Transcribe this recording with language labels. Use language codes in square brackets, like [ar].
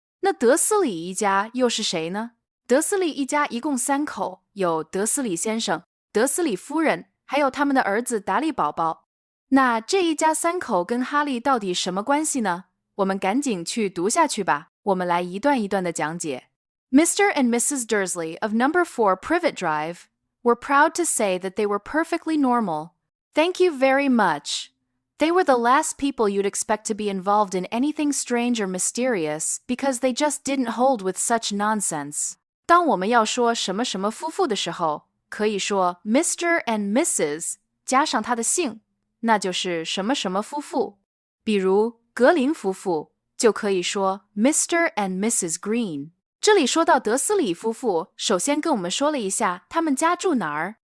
[zh] 那德斯里一家又是谁呢？德斯里一家一共3口，有德斯里先生、德斯里夫人，还有他们的儿子达利宝宝。那这一家3口跟哈利到底什么关系呢？我们赶紧去读下去吧。我们来一段一段的讲解。 [en] Mr. and Mrs. Dursley of Number 4 Privet Drive were proud to say that they were perfectly normal. Thank you very much.They were the last people you'd expect to be involved in anything strange or mysterious because they just didn't hold with such nonsense. [zh] 当我们要说什么什么夫妇的时候，可以说 [en] Mr. and Mrs. [zh] 加上他的姓，那就是什么什么夫妇。比如格林夫妇，就可以说 [en] Mr. and Mrs. Green。 [zh] 这里说到德斯里夫妇，首先跟我们说了一下他们家住哪儿。